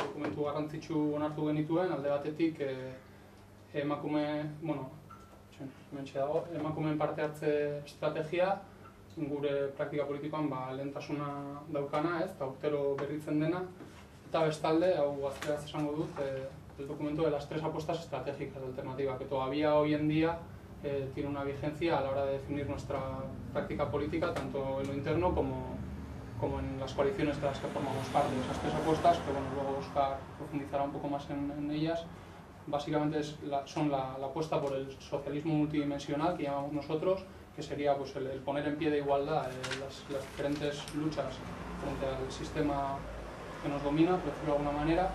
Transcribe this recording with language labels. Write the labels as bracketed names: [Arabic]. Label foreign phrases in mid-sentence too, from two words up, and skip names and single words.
[Basque] Dokumentu garrantzitsu onartu genituen, alde batetik emakumeen parte hartze estrategia, gure praktika politikoan lehentasuna daukana, eta urtero berritzen dena, eta bestalde, hau gazteraz esango dut, [Spanish] el documento de las 3 apuestas estratégicas de alternativa, que todavía hoy en día tiene una vigencia a la hora de definir nuestra práctica política, tanto en lo interno como en las coaliciones de las que formamos parte. Esas 3 apuestas, que luego Óscar profundizará un poco más en ellas, básicamente son la apuesta por el socialismo multidimensional, que llamamos nosotros, que sería el poner en pie de igualdad las diferentes luchas frente al sistema que nos domina, por decirlo de alguna manera.